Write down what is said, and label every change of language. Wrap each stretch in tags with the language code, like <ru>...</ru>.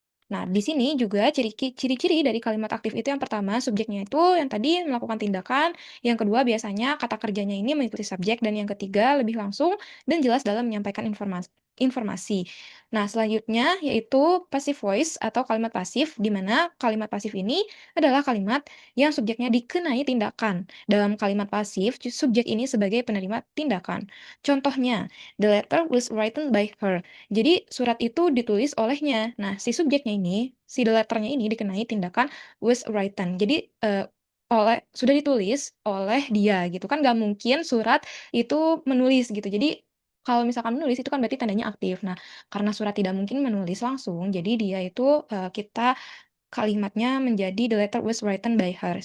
<id>Nah, di sini juga ciri-ciri dari kalimat aktif itu yang pertama, subjeknya itu yang tadi melakukan tindakan, yang kedua biasanya kata kerjanya ini mengikuti subjek, dan yang ketiga lebih langsung dan jelas dalam menyampaikan informasi. Nah, selanjutnya yaitu passive voice atau kalimat pasif, di mana kalimat pasif ini adalah kalimat yang subjeknya dikenai tindakan. Dalam kalimat pasif, subjek ini sebagai penerima tindakan. Contohnya,</id> <en>the letter was written by her.</en> <id>Jadi surat itu ditulis olehnya. Nah, si subjeknya ini, si the letter-nya ini dikenai tindakan</id> <en>was written.</en> <id>Jadi, sudah ditulis oleh dia gitu kan, nggak mungkin surat itu menulis gitu. Jadi, kalau misalkan menulis itu kan berarti tandanya aktif. Nah, karena surat tidak mungkin menulis langsung, jadi dia itu, kita kalimatnya menjadi</id> <en>the letter was written by her.</en>